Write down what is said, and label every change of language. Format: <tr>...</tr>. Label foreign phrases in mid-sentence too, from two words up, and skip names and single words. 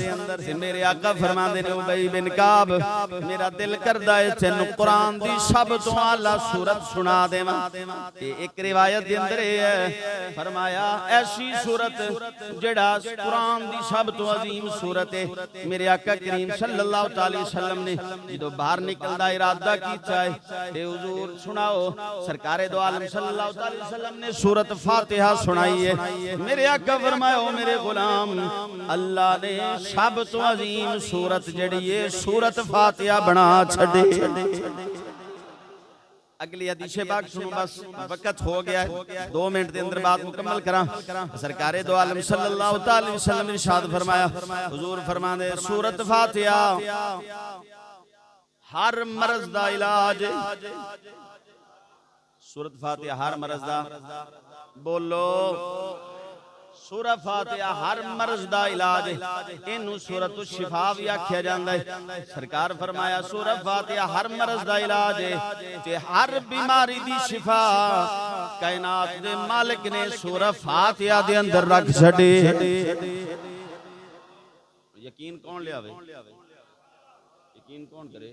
<pa>تے میرے آقا فرماندے نے ابی بن کعب میرا دل کردا ہے تینوں قرآن دی سب توں اعلیٰ سورت سنا دیواں. تے اک روایت دے اندر ہے فرمایا ایسی سورت جیہڑا قرآن دی سب توں عظیم سورت ہے. میرے آقا کریم</pa> <ar>صلى الله عليه وسلم</ar> <pa>نے جدوں باہر نکلدا ارادہ کیتا ہے تے حضور سناؤ، سرکارِ دو عالم</pa> <ar>صلى الله عليه وسلم</ar> <pa>نے سورت فاتحہ سنائی ہے. میرے آقا فرمایا میرے غلام اللہ نے سب توں عظیم سورت جیہڑی ہے سورت فاتحہ بنا چھڈی. اگلی حدیث پاک سنو، بس وقت ہو گیا ہے، 2 منٹ کے اندر بات مکمل کراں. سرکارِ دو عالم</pa> <ar>صلى الله عليه وسلم</ar> <pa>نے ارشاد فرمایا، حضور فرماندے سورت فاتحہ ہر مرض دا علاج. سورت فاتحہ ہر مرض دا، بولو سورت فاتحہ ہر مرض دا علاج. اینہوں سورت شفا بھی آکھیا جاندا ہے. سرکار فرمایا سورت فاتحہ ہر مرض دا علاج ہے تے ہر بیماری دی شفا کائنات دے مالک نے سورت فاتحہ دے اندر رکھ چھڈی. یقین کون لیاوے، یقین کون کرے?</pa>